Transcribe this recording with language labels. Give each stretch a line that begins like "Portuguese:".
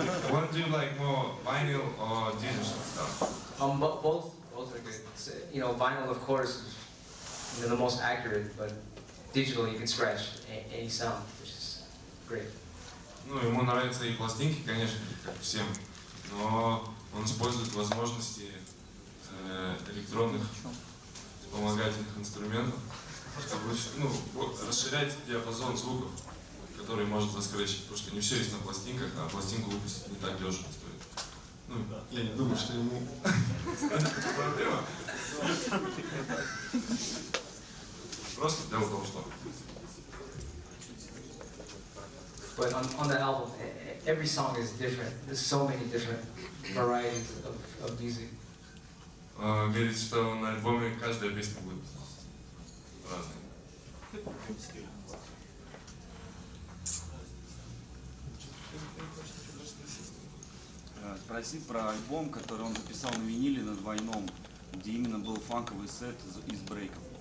English: What do you like more, vinyl or digital stuff? Both are good. So, you know, vinyl of course is the most accurate, but digital you can scratch any sound, which is great.
Russian: Ну, ему нравятся и пластинки, конечно, как всем, но он использует возможности электронных вспомогательных инструментов, чтобы расширять диапазон звуков, который может заскретчить, потому что не все есть на пластинках, а пластинку выпустить не так дешево стоит. Ну, я не думаю, что ему это проблема. Просто дело в том, что.
English: But on the album, every song is different. There's so many different varieties of music.
Russian: Говорит, что на альбоме каждая песня будет разной. Спроси про альбом, который он записал на виниле на двойном, где именно был фанковый сет из брейков.